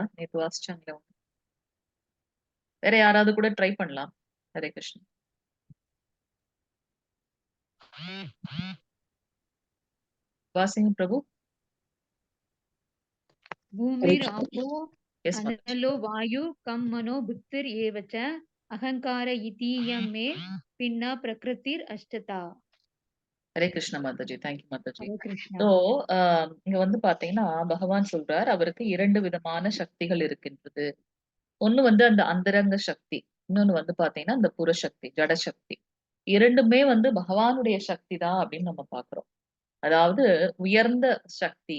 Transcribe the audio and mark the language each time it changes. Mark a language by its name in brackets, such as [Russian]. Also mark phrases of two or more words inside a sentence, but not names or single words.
[Tamil] நேத்து வாசிச்சாங்களே அவங்க. வேற யாராவது கூட ட்ரை பண்ணலாம். ஹரே கிருஷ்ணா. வாசிங்க பிரபு. [Sanskrit] हरे भूमिरापो [Tamil] எஸ் மாதாஜி. [Sanskrit] अनलो वायु कं मनो बुद्धिर्येव च अहङ्कार इतीयं मे भिन्ना प्रकृतिरष्टता। [Tamil] ஹரே கிருஷ்ணா மாதாஜி. தேங்க்யூ மாதாஜி. हरे कृष्णा। சோ இங்க வந்து பாத்தீங்கன்னா பகவான் சொல்றார் அவருக்கு 2 விதமான சக்திகள் இருக்கின்றது. ஒண்ணு வந்து அந்த அந்தரங்க சக்தி. இன்னொன்னு வந்து பாத்தீங்கன்னா அந்த புறசக்தி, ஜட சக்தி. இரண்டுமே வந்து பகவானுடைய சக்தி தான் அப்படின்னு நம்ம பார்க்கிறோம். அதாவது உயர்ந்த சக்தி.